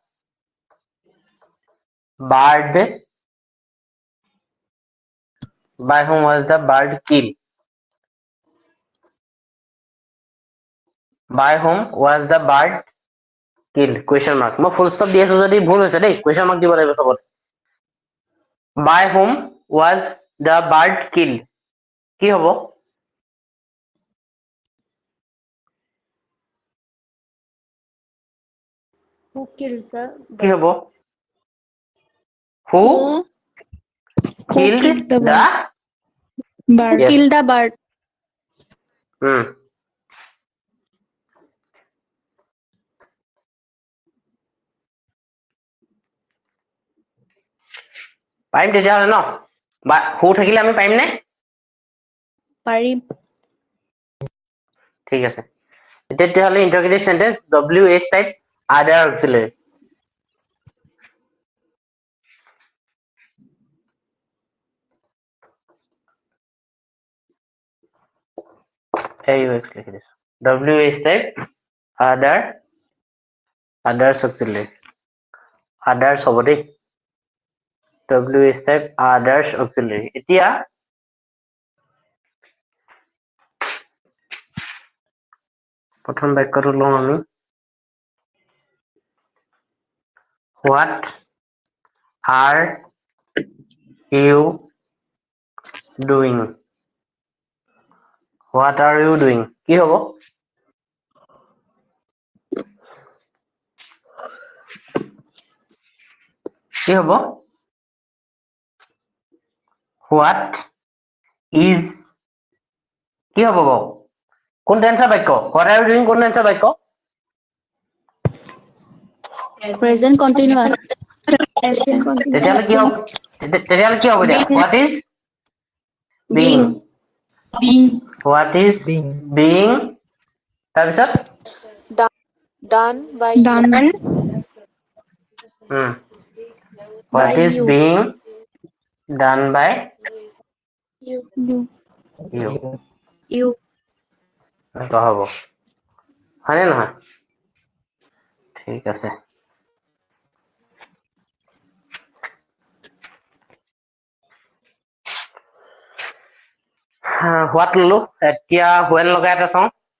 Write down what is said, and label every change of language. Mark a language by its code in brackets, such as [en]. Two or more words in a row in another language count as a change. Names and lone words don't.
[en] bird by whom was the bird killed by whom was the bird killed question mark মই full stop [as] দি আছো যদি ভুল হৈছে দেই [en] question mark [as] দিব লাগিব সবত [en] by whom was the bird killed [as] কি হ'ব [en] who killed the [as] কি হ'ব [en] who killed the Bird. Yes. Kill the bird. [as] পাৰিম তেতিয়াহ'লে ন বা হু থাকিলে আমি পাৰিম নে পাৰিম ঠিক আছে তেতিয়াহ'লে [en] interrogative sentence WH type other auxiliary [as] AUX লিখি দিছো [en] WH type others auxiliary others [as] হ'ব দেই [en] WH type others auxiliary [as] এতিয়া প্ৰথম বাক্যটো লওঁ আমি [en] What are you doing? What are you doing? [as] কি হ'ব কি হ'ব [en] What is [as] কি হ'ব বাৰু কোন টেন্সৰ বাক্য [en] What are you doing [as] কোন টেন্সৰ বাক্য [en] Present continuous. [as] তেতিয়াহ'লে কি হ'ব তেতিয়াহ'লে কি হ'ব এতিয়া [en] What is being What is being [as] তাৰপিছত [en] done by Done. What By is you. being done by you [as] you এনেকুৱা হ'ব হয়নে নহয় ঠিক আছে হোৱাট ললো এতিয়া when লগাই এটা চাওঁ